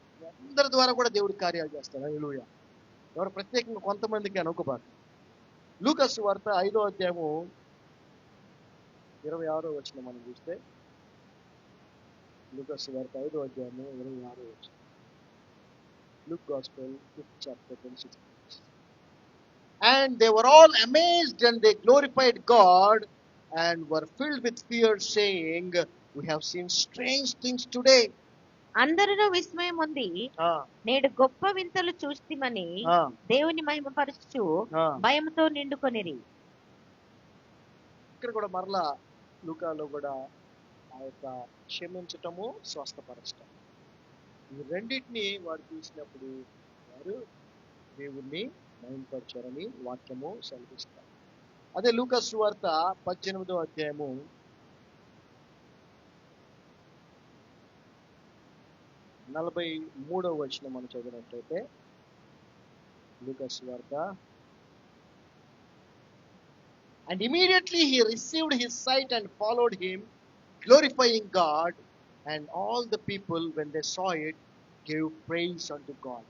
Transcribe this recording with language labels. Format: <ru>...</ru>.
<te>అందరి ద్వారా కూడా దేవుడి కార్యాలు చేస్తాడు. హల్లెలూయా. ఎవరు ప్రత్యేకంగా కొంతమందికి అనుకోబాటు. లూకాసు వార్త 5వ అధ్యాయము 26వ వచనం మనం చూస్తే, లూకాసు వార్త 5వ అధ్యాయము 26వ వచనం.</te> <en>Luke Gospel 5th chapter 26. And they were all amazed and they glorified God and were filled with fear, saying, we have seen strange things today.</en> <te>అందరూ విస్మయం ఉంది, నేడు గొప్ప వింతలు చూస్తిమని దేవుని మహిమపరచుచు భయంతో నిండుకొనిరి. ఇక్కడ కూడా మరలా లూకాలో కూడా ఆ యొక్క క్షమించటము, స్వస్థపరచటం, ఈ రెండింటిని వారు చూసినప్పుడు వారు దేవుణ్ణి మహిమపరచారని వాక్యము సెలవిస్తారు. అదే లూకాసు సువార్త 18వ అధ్యాయము 43వ వచనం మనం చదివినట్లయితే, లూకాసు సువార్త,</te> <en>and immediately he received his sight and followed him, glorifying God. And all the people, when they saw it, gave praise unto God.</en>